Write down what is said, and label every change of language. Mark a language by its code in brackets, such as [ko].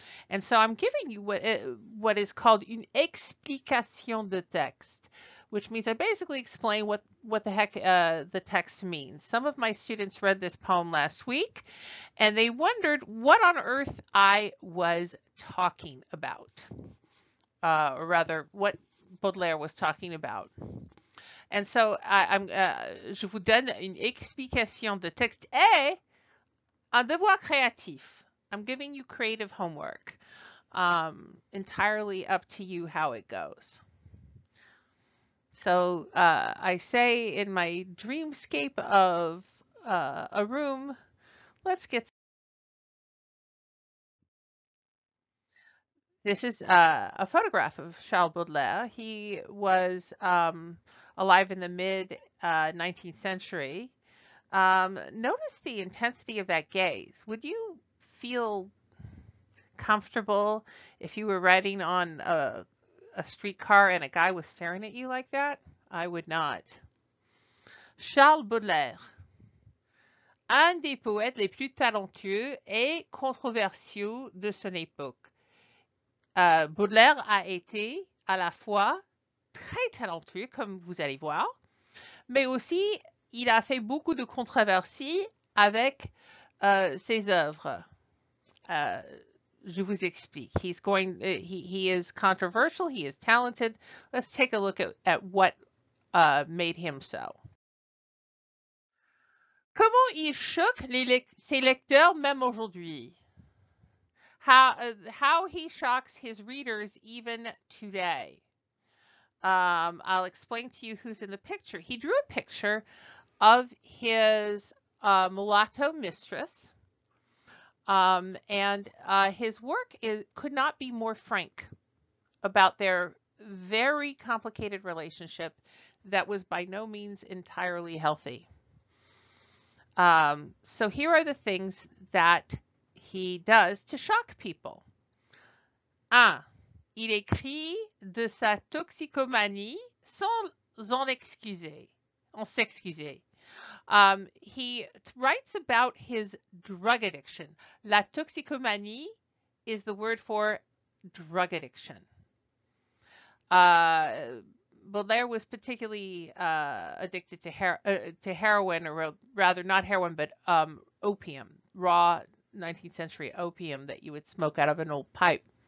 [en] And so I'm giving you what is called [fr] une explication de texte, [en] which means I basically explain what the heck the text means. Some of my students read this poem last week, and they wondered what on earth I was talking about, or rather, what Baudelaire was talking about. [fr] And so je vous donne une explication de texte et un devoir créatif. [en] I'm giving you creative homework. Entirely up to you how it goes. So I say in my dreamscape of a room, let's get. This is a photograph of Charles Baudelaire. He was alive in the mid 19th century. Notice the intensity of that gaze. Would you feel comfortable if you were riding on a streetcar and a guy was staring at you like that? I would not. [fr] Charles Baudelaire, un des poètes les plus talentueux et controversiaux de son époque. Baudelaire a été à la fois très talentueux, comme vous allez voir, mais aussi il a fait beaucoup de controversies avec ses œuvres. Je vous explique. [en] He is controversial. He is talented. Let's take a look at what made him so. [fr] Comment il choque ses lecteurs même aujourd'hui? [en] How he shocks his readers even today. I'll explain to you who's in the picture. He drew a picture of his mulatto mistress. And his work could not be more frank about their very complicated relationship that was by no means entirely healthy. So here are the things that he does to shock people. [fr] 1. Il écrit de sa toxicomanie sans en excuser. On s'excuser. [en] He writes about his drug addiction. La toxicomanie is the word for drug addiction. Baudelaire was particularly addicted to heroin, or rather not heroin, but opium, raw 19th century opium that you would smoke out of an old pipe.